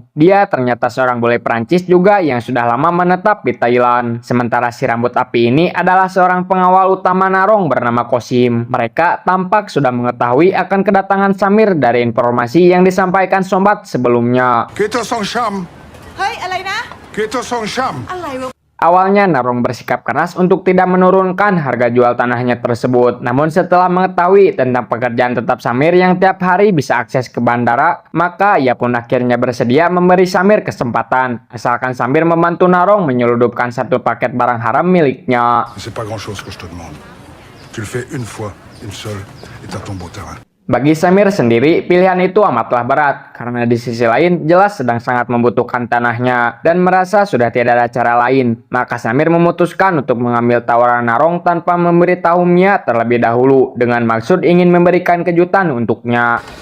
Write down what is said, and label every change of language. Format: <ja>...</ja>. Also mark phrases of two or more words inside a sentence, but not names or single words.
<id>Dia ternyata seorang bule Prancis juga yang sudah lama menetap di Thailand. Sementara si rambut api ini adalah seorang pengawal utama Narong bernama Kosim. Mereka tampak sudah mengetahui akan kedatangan Samir dari informasi yang disampaikan Sombat sebelumnya. Kita Song Sham</id> <th>เฮ้ย อะไรนะ Kita Song Sham อะไรวะ</th> <id>Awalnya Narong bersikap keras untuk tidak menurunkan harga jual tanahnya tersebut. Namun setelah mengetahui tentang pekerjaan tetap Samir yang tiap hari bisa akses ke bandara, maka ia pun akhirnya bersedia memberi Samir kesempatan. Asalkan Samir membantu Narong menyelundupkan satu paket barang haram miliknya.</id> <fr>C'est pas grand chose que je te demande. Tu le fais une fois, une seule, et t'as ton beau terrain.</fr> <id>Bagi Samir sendiri, pilihan itu amatlah berat, karena di sisi lain jelas sedang sangat membutuhkan tanahnya, dan merasa sudah tidak ada cara lain. Maka Samir memutuskan untuk mengambil tawaran Narong tanpa memberitahu Mia terlebih dahulu, dengan maksud ingin memberikan kejutan untuknya.</id>